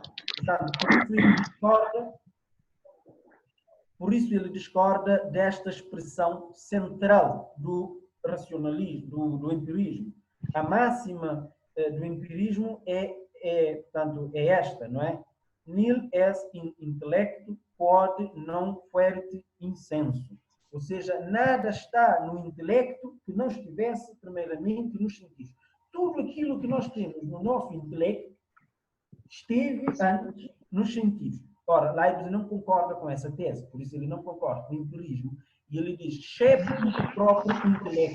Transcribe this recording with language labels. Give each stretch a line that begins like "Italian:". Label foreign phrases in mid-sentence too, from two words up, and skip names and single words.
Portuguese: Portanto, por isso ele discorda desta expressão central do racionalismo, do empirismo. A máxima do empirismo portanto, é esta, não é?
Latin: Nil est in intellectu quod non fuerit in sensu.
Portuguese: Ou seja, nada está no intelecto que não estivesse primeiramente nos sentidos. Tudo aquilo que nós temos no nosso intelecto esteve antes nos sentidos. Ora, Leibniz não concorda com essa tese, por isso ele não concorda com o empirismo, e ele diz, excepto do próprio intelecto.